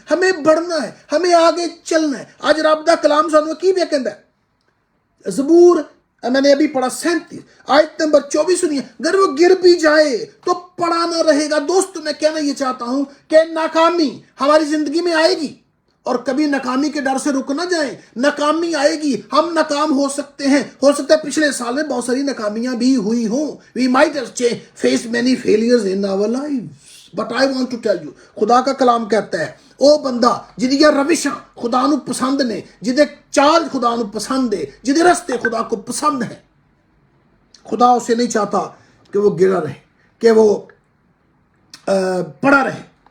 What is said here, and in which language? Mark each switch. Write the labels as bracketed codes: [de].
[ur] ہمیں بڑھنا ہے, ہمیں آگے چلنا ہے. [pa] آج رب دا کلام سانو کی بھی کہندا ہے, [ur] زبور میں نے ابھی پڑھا 37 آیت نمبر 24 سنیے, اگر وہ گر بھی جائے تو پڑا نہ رہے گا. دوست میں کہنا یہ چاہتا ہوں کہ ناکامی ہماری زندگی میں آئے گی, اور کبھی ناکامی کے ڈر سے رک نہ جائیں. ناکامی آئے گی, ہم ناکام ہو سکتے ہیں. ہو سکتا ہے پچھلے سال میں بہت ساری ناکامیاں بھی ہوئی ہوں. [en] We might have faced many failures in our lives. But I want to tell you, [ur] خدا کا کلام کہتا ہے, [pa] او بندہ جدیاں روشاں خدا نو پسند نے, جدے چال خدا نو پسند ہے, [ur] جدے رستے خدا کو پسند ہیں, خدا اسے نہیں چاہتا کہ وہ گرا رہے, کہ وہ پڑا رہے.